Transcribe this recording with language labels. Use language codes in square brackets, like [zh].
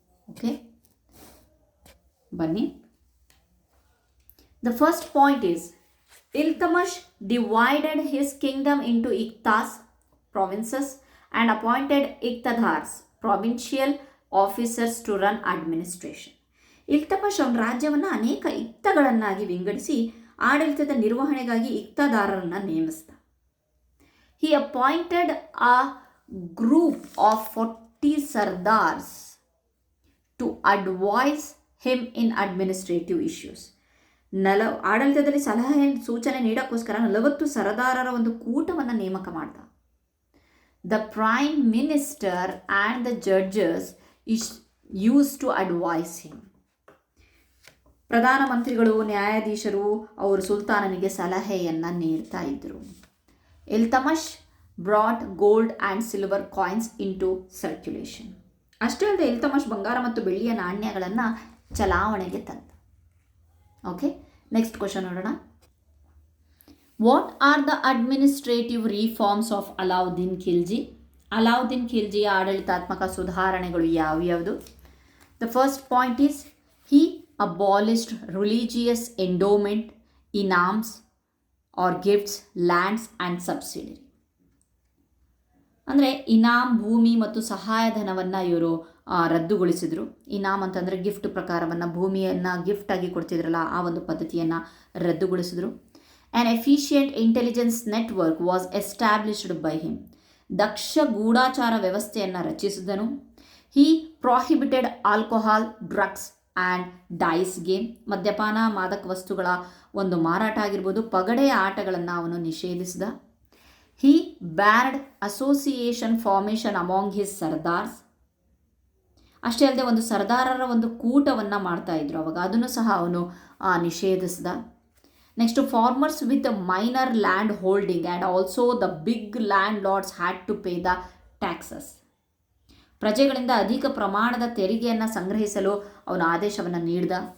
[en] Okay, ಬನ್ನಿ. The first point is, Iltutmish divided his kingdom into iqtas provinces and appointed iqtadars, provincial officers to run administration. [kn] ಇಲ್ತಮಷ್ ಅವನ ರಾಜ್ಯವನ್ನು ಅನೇಕ ಇಕ್ತಗಳನ್ನಾಗಿ ವಿಂಗಡಿಸಿ ಆಡಳಿತದ ನಿರ್ವಹಣೆಗಾಗಿ ಇಕ್ತದಾರರನ್ನು ನೇಮಿಸಿದ. [en] He appointed a group of 40 sardars to advise him in administrative issues. [kn] ಆಡಳಿತದಲ್ಲಿ ಸಲಹೆ ಸೂಚನೆ ನೀಡೋಕ್ಕೋಸ್ಕರ 40 ಸರದಾರರ ಒಂದು ಕೂಟವನ್ನು ನೇಮಕ ಮಾಡಿದ. [en] The prime minister and the judges is used to advise him. [kn] ಪ್ರಧಾನಮಂತ್ರಿಗಳು, ನ್ಯಾಯಾಧೀಶರು ಅವರು ಸುಲ್ತಾನನಿಗೆ ಸಲಹೆಯನ್ನು ನೀಡ್ತಾ ಇದ್ದರು. [en] Iltutmish brought gold and silver coins into circulation. [kn] ಅಷ್ಟೇ ಅಲ್ಲದೆ ಇಲ್ತಮಷ್ ಬಂಗಾರ ಮತ್ತು ಬೆಳ್ಳಿಯ ನಾಣ್ಯಗಳನ್ನು ಚಲಾವಣೆಗೆ ತಂದ. [en] okay, next question [kn] ನೋಡೋಣ. [en] What are the administrative reforms of Alauddin Khilji? [kn] Alauddin ಖಿಲ್ಜಿಯ ಆಡಳಿತಾತ್ಮಕ ಸುಧಾರಣೆಗಳು ಯಾವ್ಯಾವುದು? [en] The first point is, he abolished religious endowment, inams or gifts, lands and subsidiary. [kn] ಅಂದರೆ ಇನಾಮ್, ಭೂಮಿ ಮತ್ತು ಸಹಾಯಧನವನ್ನು ಇವರು ರದ್ದುಗೊಳಿಸಿದರು. ಇನಾಮ್ ಅಂತಂದರೆ ಗಿಫ್ಟ್ ಪ್ರಕಾರವನ್ನು, ಭೂಮಿಯನ್ನು ಗಿಫ್ಟ್ ಆಗಿ ಕೊಡ್ತಿದ್ರಲ್ಲ ಆ ಒಂದು ಪದ್ಧತಿಯನ್ನು ರದ್ದುಗೊಳಿಸಿದರು. [en] An efficient intelligence network was established by him. [kn] ದಕ್ಷ ಗೂಢಾಚಾರ ವ್ಯವಸ್ಥೆಯನ್ನು ರಚಿಸಿದನು. [en] He prohibited alcohol, drugs and dice game. [kn] ಮದ್ಯಪಾನ, ಮಾದಕ ವಸ್ತುಗಳ ಒಂದು ಮಾರಾಟ ಆಗಿರ್ಬೋದು, ಪಗಡೆಯ ಆಟಗಳನ್ನು ಅವನು ನಿಷೇಧಿಸಿದ. [en] He banned association formation among his sardars. [kn] ಅಷ್ಟೇ ಅಲ್ಲದೆ ಒಂದು ಸರ್ದಾರರ ಒಂದು ಕೂಟವನ್ನು ಮಾಡ್ತಾ ಇದ್ರು ಅವಾಗ, ಅದನ್ನು ಸಹ ಅವನು ನಿಷೇಧಿಸಿದ. [en] Next, farmers with minor land holding and also the big landlords had to pay the taxes. [kn] ಪ್ರಜೆಗಳಿಂದ ಅಧಿಕ ಪ್ರಮಾಣದ ತೆರಿಗೆಯನ್ನು ಸಂಗ್ರಹಿಸಲು ಅವನು ಆದೇಶವನ್ನು ನೀಡಿದ.